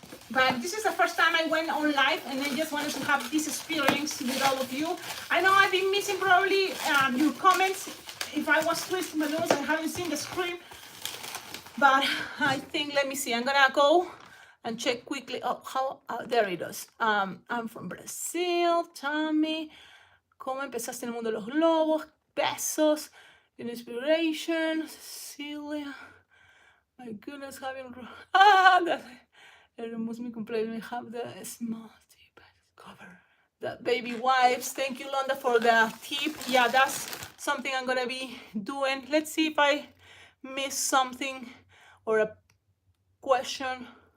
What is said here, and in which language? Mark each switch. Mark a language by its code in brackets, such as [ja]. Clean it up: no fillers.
[en] But this is the first time I went on live and I just wanted to have this experience with all of you. I know I've been missing probably your comments. If I was twisting balloons, I haven't seen the screen. But I think, let me see, I'm gonna go and check quickly. Oh, there it is. I'm from Brazil. [es] Tommy, ¿cómo empezaste en el mundo de los globos? [en] Besos, inspiration, Cecilia. My goodness, having that's it. It removes me completely. Have the small tip. The baby wipes. Thank you, Londa, for the tip. Yeah, that's something I'm gonna be doing. Let's see if I missed something or a question.